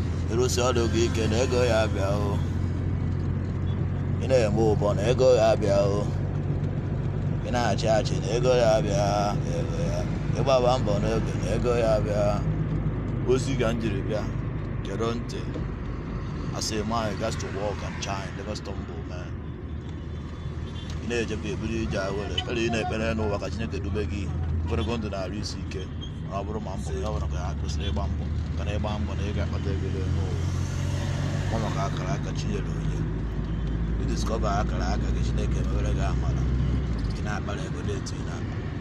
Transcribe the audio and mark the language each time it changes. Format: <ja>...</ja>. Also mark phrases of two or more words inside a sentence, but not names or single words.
<ig>Ịrụsị ọrụ gị ike na ego ya abịa o. Ị na-eme ụbọ na ego ya abịa o. Ị na-achị achị na ego ya abịa, ego ya. Ị gbaba mbọ n'oge na ego ya abịa. Ozi ka m jiri bịa, gere ntị.</ig> <en>I say, "Man, you got to walk and shine, never stumble, man."</en> <ig>Ị na-ejekwa eburu ije awele, ekpere ị na-ekpere n'ụwa ka Chineke dube gị. Ogologo ndụ na-arụ isi ike. Mana ọ bụrụ ma mbọ, ya ọ bụrụ ka ya kwesịrị ịgba mbọ. Ka na ịgba mbọ na ị ga-akpata ego n'elu ụwa. Ọ maka akara aka Chinyere onye. Ị discover akara aka gị, Chineke emewere gị amara. Ị na-akpara ego na-etu ị na-akpa.</ig>